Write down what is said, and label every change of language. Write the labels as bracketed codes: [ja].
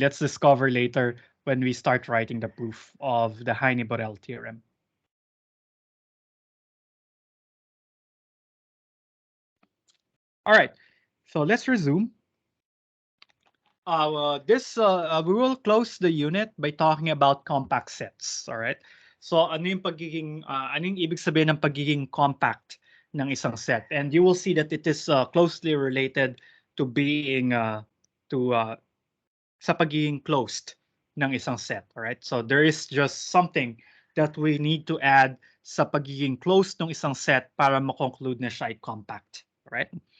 [en] Let's discover later when we start writing the proof of the Hiney-Borel theorem. All right. So let's resume. We will close the unit by talking about compact sets. All right. [tl] So ano yung ibig sabihin ng pagiging compact ng isang set? [en] And you will see that it is closely related to being [tl] sa pagiging closed ng isang set. [en] All right. So there is just something that we need to add [tl] sa pagiging closed ng isang set para ma-conclude na siya ay compact. All right.